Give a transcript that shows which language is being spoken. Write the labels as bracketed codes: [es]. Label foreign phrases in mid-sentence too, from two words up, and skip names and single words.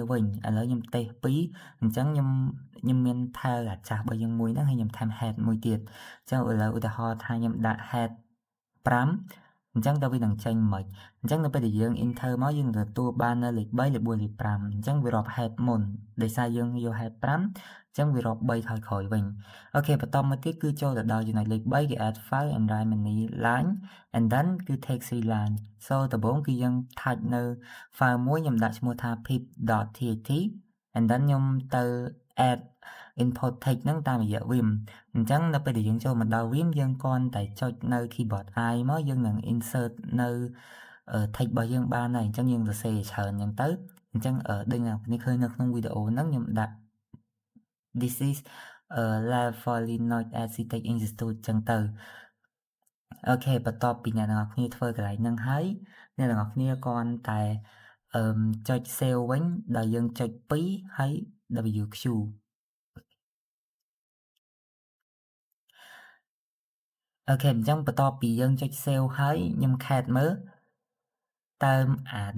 [km] វិញឥឡូវខ្ញុំតេស្ត2អញ្ចឹងខ្ញុំមាន tail អាចាស់របស់យើងមួយហ្នឹងហើយខ្ញុំថែម head មួយទៀតអញ្ចឹងឥឡូវឧទាហរណ៍ថាខ្ញុំដាក់ head 5អញ្ចឹងតើវានឹងចេញមិនអ ញ្ចឹងនៅពេលដែលយើង enter មកយើងទទួលបាននៅលេខ3លេខ4លេខ5អញ្ចឹងវារាប់ head មុនដោយសារយើងយក head 5អញ្ចឹងវារាប់ 3ថយក្រោយវិញអូខេបន្តមកទៀតគឺចូលទៅដល់ចំណុចលេខ3គឺ [en] add file and write many line and then [km] គឺ [en] text line [km] ដំបូងគឺយើង type នៅ file មួយខ្ញុំដាក់ឈ្មោះថា pip.tat [en] and then [km] ខ្ញុំទៅ [en] add input text [km] ហ្នឹងតាមរយៈ vim អញ្ចឹងនៅពេលដែលយើងចូលមកដល់ vim យើងគ្រាន់តែចុចនៅ keyboard I មកយើងនឹង insert នៅ text របស់យើងបានហើយអញ្ចឹងយើងសរសេរច្រើនអញ្ចឹងទៅអញ្ចឹងដូចអ្នកគ្នាឃើញនៅក្នុងវីដេអូហ្នឹងខ្ញុំដាក់ [en] this is live for Linux Architect Institute [km] អញ្ចឹងទៅអូខេបន្ទាប់ពីអ្នកនរគ្នាធ្វើកន្លែងហ្នឹងហើយអ្នកនរគ្នាគ្រាន់តែចុច save វិញដោយយើងចុច2ហើយ WQអូខេអញ្ចឹងបន្ទាប់ពីយើងចុច save ហើយខ្ញុំ cat មើលតើដែល